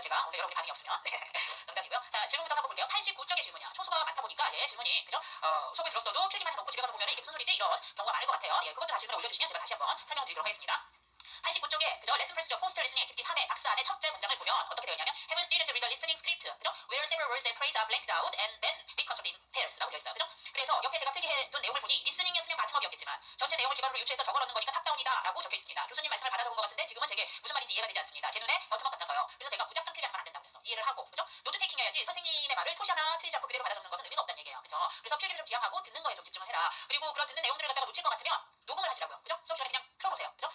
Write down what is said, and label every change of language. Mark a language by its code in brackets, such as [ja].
[ko] 제가 오늘 여러분이 반응이 없으면 농담이고요. 자 질문부터 한번 볼게요. 89쪽의 질문이야. 초수가 많다 보니까 질문이 그죠? 수업을 들었어도 필기만 해놓고 집에 가서 보면 이게 무슨 소리지? 이런 경우가 많을 것 같아요. 그것도 다 질문을 올려주시면 제가 다시 한번 설명드리도록 하겠습니다. 89쪽에 그죠? 레슨 프레스죠. 포스트 리스닝 액티비티 3의 박스 안에 첫째 문장을 보면 어떻게 되어 있냐면 [en] Have a student read the listening script [ko] 그죠? [en] Where several words and phrases are blanked out and then reconstructed in pairs [ko] 라고 되어 있어요. 그죠? 그래서 옆에 제가 필기해둔 내용을 보니 리스닝이었으면 바텀업이었겠지만 전체 내용을 기반으로 유추해서 적어넣는 거니까 탑다운이다 라고 적혀 있습니다. 교수님 말씀을 받아 적은 것 같은데 지금은 제게 무슨 말인지 이해가 되지 않습니다. 제 눈에 버텀업 같아서요. 그래서 제가 무작정 필기하면 안 된다고 그랬어. 이해를 하고 그죠? 노트 테이킹 해야지 선생님의 말을 토시하나 틀리지 않고 그대로 받아 적는 것은 의미가 없다는 얘기예요. 그죠? 그래서 필기를 좀 지양하고 듣는 거에 좀 집중을 해라. 그리고 그런 듣는 내용들을 갖다가 놓칠 것 같으면 녹음을 하시라고요. 그죠? 수업 시간에 그냥 틀어보세요. 그죠?